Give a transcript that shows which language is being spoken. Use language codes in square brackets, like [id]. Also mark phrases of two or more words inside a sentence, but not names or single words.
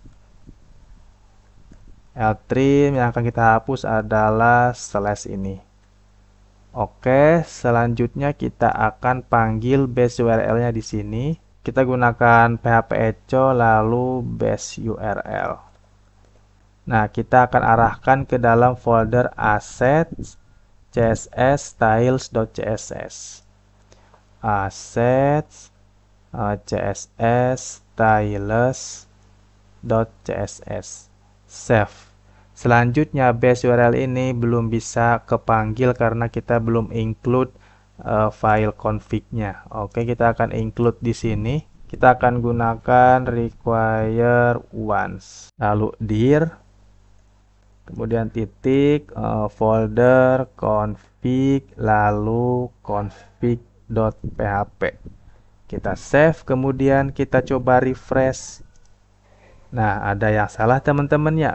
[id] Ltrim yang akan kita hapus adalah slash ini. Oke, selanjutnya kita akan panggil [en] base URL- [id] nya di sini. Kita gunakan php echo lalu [en] base URL. [id] Nah, kita akan arahkan ke dalam folder assets css styles.css. Assets css styles.css. Save. Selanjutnya [en] base URL [id] ini belum bisa kepanggil karena kita belum [en] include file [id] config-nya. Oke, kita akan include di sini. Kita akan gunakan [en] require once. [id] Lalu dir, kemudian titik, folder config, lalu config.php. Kita save, kemudian kita coba refresh. Nah, ada yang salah teman-teman ya.